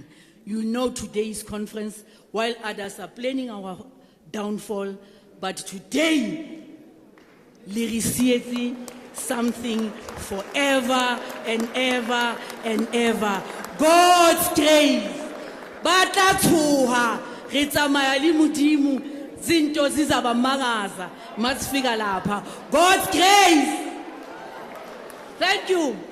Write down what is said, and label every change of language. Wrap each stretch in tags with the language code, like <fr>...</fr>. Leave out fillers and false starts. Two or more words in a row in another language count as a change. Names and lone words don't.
<en>You know today's conference, while others are planning our downfall, but today, Lirisieti, something forever and ever and ever. God's grace.</en> <st>Batla tshoha, re tsamaya le Modimo,</st> <zu>zinto zizaba mangaza, masifika lapha.</zu> <en>God's grace. Thank you.</en>